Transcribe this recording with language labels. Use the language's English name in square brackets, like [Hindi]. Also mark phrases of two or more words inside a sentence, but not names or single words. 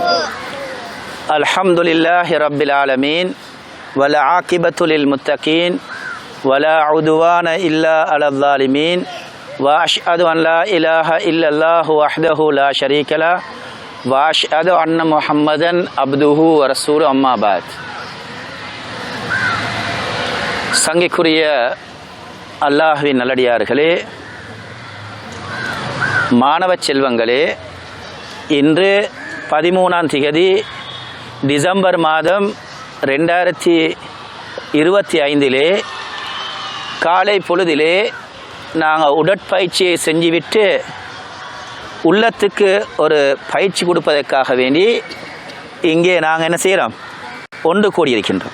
[Arabic] الحمد لله رب العالمين والعاقبة للمتقين ولا عدوان إلا على الظالمين وأشهد أن لا إله إلا الله وحده لا شريك له وأشهد أن محمدا عبده ورسوله أما بعد. [Tamil] சங்கைக்குரிய அல்லாஹ்வின் நல்லடியார்களே, மாணவ செல்வங்களே, இன்று 13ஆம் தேதி டிசம்பர் மாதம் 2025 காலை பொழுதிலே நாங்கள் உடற்பயிற்சியை செஞ்சுவிட்டு உள்ளத்துக்கு ஒரு பயிற்சி கொடுப்பதற்காக வேண்டி இங்கே நாங்கள் என்ன செய்கிறோம், ஒன்று கூடியிருக்கின்றோம்.